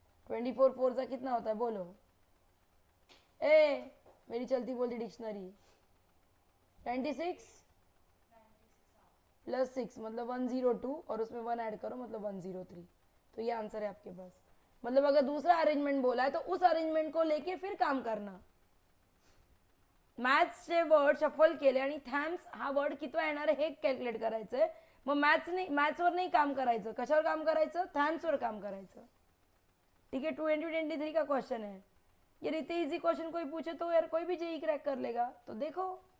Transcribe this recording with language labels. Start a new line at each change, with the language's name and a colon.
Hindi: 24 4 का कितना होता है बोलो। ए मेरी चलती बोलती डिक्शनरी 96 प्लस 6 मतलब 102 और उसमें 1 ऐड करो मतलब 103 तो ये आंसर है आपके पास। मतलब अगर दूसरा अरेंजमेंट बोला है तो उस अरेंजमेंट को लेके फिर काम करना।
Marathi: मॅथ्सचे वर्ड शफल केले आणि थॅम्स हा वर्ड कितवा येणार आहे हे कॅल्क्युलेट करायचंय। मग मॅथ्सवर नहीं काम करायचं कशावर काम करायचं थॅम्सवर काम करायचं।
Hindi: ठीक है 2023 का क्वेश्चन है। यार इतने इजी क्वेश्चन कोई पूछे तो यार कोई भी जेई क्रैक कर लेगा तो देखो।